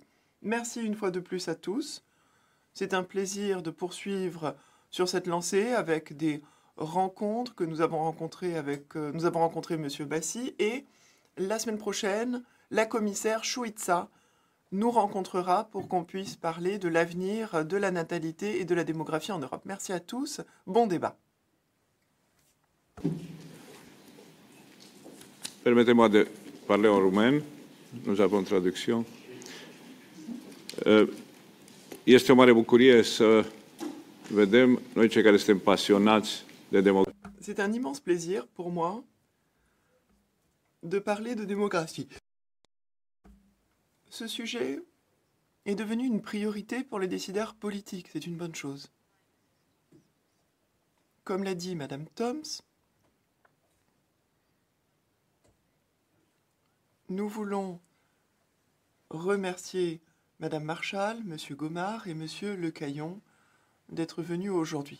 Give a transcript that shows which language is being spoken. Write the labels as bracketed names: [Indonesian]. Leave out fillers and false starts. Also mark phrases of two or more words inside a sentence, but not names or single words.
[French] Merci une fois de plus à tous. C'est un plaisir de poursuivre sur cette lancée avec des rencontres que nous avons rencontrées avec nous avons rencontré Monsieur Bassi, et la semaine prochaine, la commissaire Chouitsa nous rencontrera pour qu'on puisse parler de l'avenir de la natalité et de la démographie en Europe. Merci à tous. Bon débat. Permettez-moi de parler en roumain. Nous avons traduction. [Romanian] Este o mare bucurie să vedem noi cei care suntem pasionați de democrație. [French] C'est un immense plaisir pour moi de parler de démographie. Ce sujet est devenu une priorité pour les décideurs politiques. C'est une bonne chose. Comme l'a dit Madame Toms, nous voulons remercier Madame Marshall, Monsieur Gomard et Monsieur Lecaillon d'être venu aujourd'hui.